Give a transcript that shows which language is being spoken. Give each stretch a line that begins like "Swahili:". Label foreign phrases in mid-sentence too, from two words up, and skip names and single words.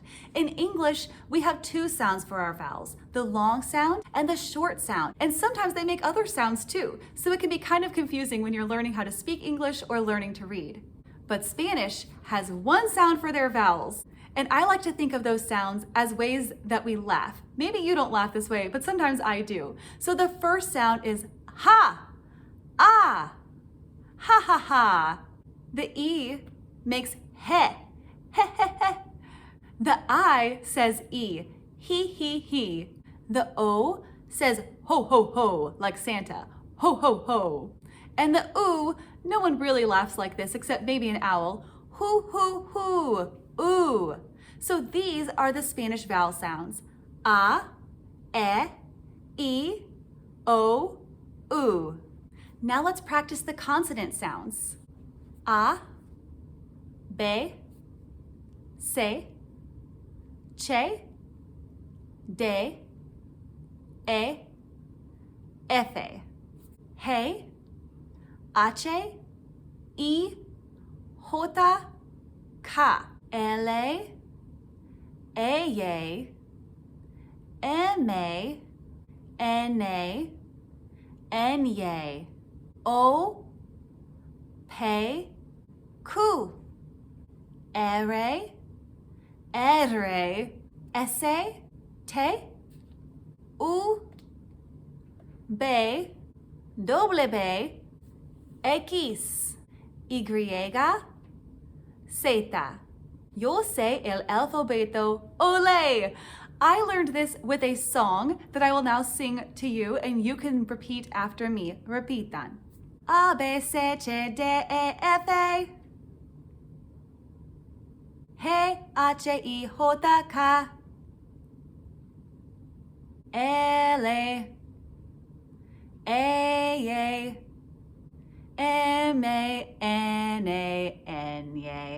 English: In English, we have two sounds for our vowels, the long sound and the short sound, and sometimes they make other sounds too, so it can be kind of confusing when you're learning how to speak English or learning to read. But Spanish has one sound for their vowels, and I like to think of those sounds as ways that we laugh. Maybe you don't laugh this way, but sometimes I do. So the first sound is ha, ah, ha ha ha. The E makes he, he he he. The I says E, he. The O says ho ho ho, like Santa, ho ho ho. And the oo, no one really laughs like this except maybe an owl, hoo hoo hoo, ooh. So these are the Spanish vowel sounds, a, e, o, oo. Now let's practice the consonant sounds.
Spanish: A, B, C, che, de, e, f. Hey, h, i, j, k. L, ey, m, n, ny. O, pe, ku. Ere, esse, te. U, be, doble B, X, Y, Z. Yo sé el alfabeto, ole!
English: I learned this with a song that I will now sing to you, and you can repeat after me.
Spanish: Repitan. A, B, C, D, E, F, A. G, H, I, J, K. L, A, M, N, Ny.